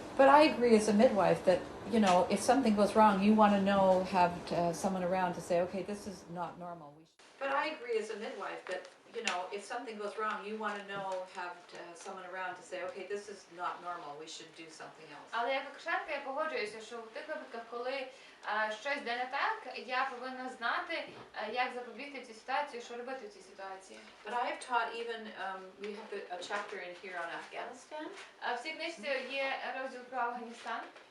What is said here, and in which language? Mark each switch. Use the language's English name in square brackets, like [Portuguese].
[English] But I agree as a midwife that, you know, if something goes wrong, you want to know, have someone around to say, okay, this is not normal. But I agree as a midwife that, you know, if something goes wrong, you want to know, have someone around to say, okay, this is not normal, we should do something else. [Ukrainian] Але як акушерка я погоджуюся, що в тих випадках, коли щось йде не так, я повинна знати, як запобігти цій ситуації, що робити в цій ситуації. [English] But I have taught even, we have a chapter in here on Afghanistan. [Ukrainian] В цій книжці є розділ про Афганістан.